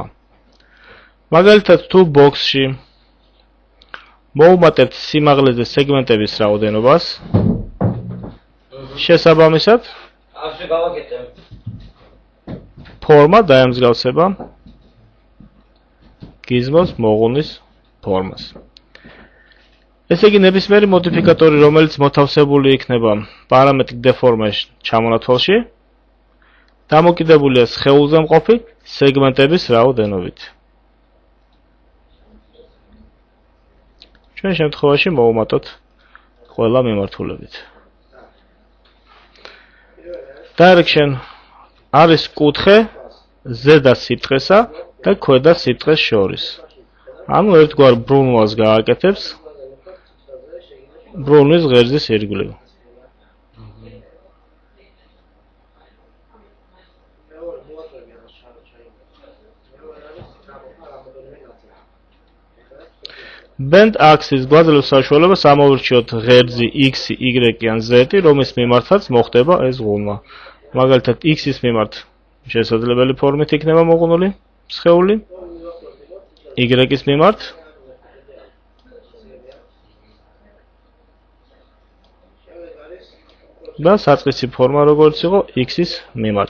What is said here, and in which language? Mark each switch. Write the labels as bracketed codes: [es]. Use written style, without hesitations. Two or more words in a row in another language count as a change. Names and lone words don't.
[ka] მაგალითად, თუ box-ში მოუმატებთ სიმაღლეზე სეგმენტების რაოდენობას, შესაბამისად ფორმა დაემსგავსება gizmo-s მოღუნვის ფორმას. ესე იგი, ნებისმიერი მოდიფიკატორი, რომელიც მოთავსებული იქნება [en] parametric deformation [ka] ჩამონათვალში, დამოკიდებულია სხეულზე მყოფი სეგმენტების რაოდენობით. ჩვენ შემთხვევაში მოვუმატოთ ყველა მიმართულებით. Direction არის კუთხე ზედა სიბრტყესა და ქვედა სიბრტყეს შორის. ანუ ერთგვარ ბრუნვას გააკეთებს ბრუნვის ღერძის ირგვლივ. [en] Bend axis [ka] გვაძლევს საშუალებას ამოვირჩიოთ ღერძი x, y ან z, რომლის მიმართაც მოხდება ეს ღუნვა. მაგალითად, x-ის მიმართ შესაძლებელი ფორმით იქნება მოღუნული სხეული, y-ის მიმართ და საწყისი ფორმა როგორც იყო x-ის მიმართ.